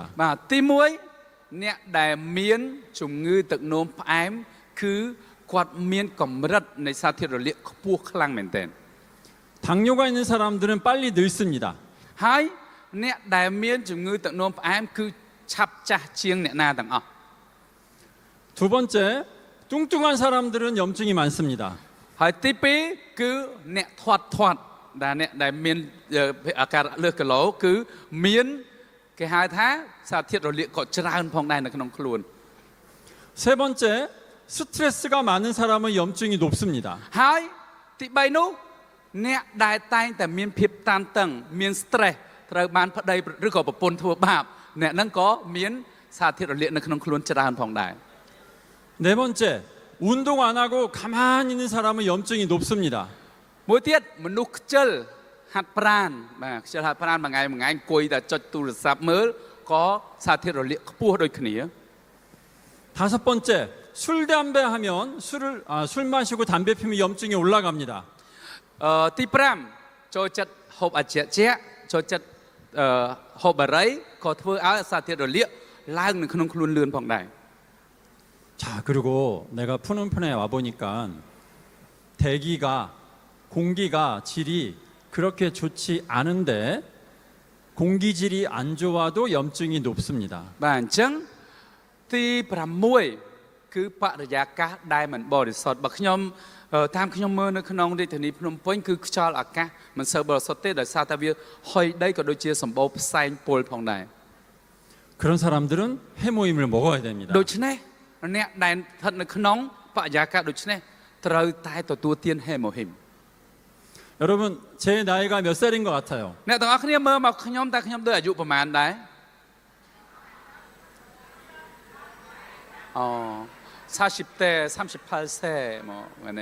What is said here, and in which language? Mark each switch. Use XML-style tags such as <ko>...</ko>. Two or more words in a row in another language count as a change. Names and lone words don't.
<km>បាទទី1អ្នកដែលមានជំងឺទឹកនោមផ្អែមគឺគាត់មានកម្រិតនៃសារធាតុរលាកខ្ពស់ខ្លាំងមែនទែន</km> <ko>당뇨가 있는 사람들은 빨리 늙습니다.</ko> <km>ហើយអ្នកដែលមានជំងឺទឹកនោមផ្អែមគឺឆាប់ចាស់ជាងអ្នកណាទាំងអស់</km> <ko>두 번째, 뚱뚱한 사람들은 염증이 많습니다.</ko> <km>ហើយទី2គឺអ្នកធាត់ដែលមានអាការៈលើសគីឡូគឺមានគេហៅថាសារធាតុរលាកក៏ច្រើនផងដែរនៅក្នុងខ្លួន</km> <ko>세 번째, 스트레스가 많은 사람은 염증이 높습니다.</ko> <km>ហើយទី3នោះអ្នកដែលតែងតែមានភាពតានតឹងមាន stress ត្រូវបានប្តីឬក៏ប្រពន្ធធ្វើបាបអ្នកហ្នឹងក៏មានសារធាតុរលាកនៅក្នុងខ្លួនច្រើនផងដែរ</km> <ko>네 번째, 운동 안 하고 가만히 있는 사람은 염증이 높습니다.</ko> <km>មួយទៀតមនុស្សខ្ជិលហាត់ប្រាណបាទខ្ជិលហាត់ប្រាណមួយថ្ងៃអង្គុយតែចុចទូរស័ព្ទមើលក៏សារធាតុរលាកខ្ពស់ដូចគ្នា</km> <ko>다섯 번째, 술 담배 하면 술 마시고 담배 피우면 염증이 올라갑니다.</ko> <km>ទី5ចូលចិត្តហូបអាជាចូលចិត្តហូបបារីក៏ធ្វើឲ្យសារធាតុរលាកឡើងនៅក្នុងខ្លួនលឿនផងដែរ</km> <ko>자, 그리고 내가 푸른편에 와 보니까 공기가 질이 그렇게 좋지 않은데 공기질이 안 좋아도 염증이 높습니다.</ko> <km>បាទអញ្ចឹងទី6គឺបរិយាកាសដែលមិនបរិសុទ្ធបើខ្ញុំតាមខ្ញុំមើលនៅក្នុងរាជធានីភ្នំពេញគឺខ្យល់អាកាសមិនសូវបរិសុទ្ធទេដោយសារតែវាហុយដីក៏ដូចជាសម្បូរផ្សែងពុលផងដែរ</km> <ko>그런 사람들은 해모임을 먹어야 됩니다.</ko> <km>ដូច្នេះអ្នកដែលស្ថិតនៅក្នុងបរិយាកាសដូច្នេះត្រូវតែទទួលទានហេម៉ូហ៊ីម</km> <ko>여러분, 제 나이가 몇 살인 것 같아요?</ko> <km>អ្នកទាំងអស់គ្នាមើលមកខ្ញុំតើខ្ញុំដូចអាយុប្រហែលដែរអូ</km> <ko>40대 38세 뭐 네.</ko>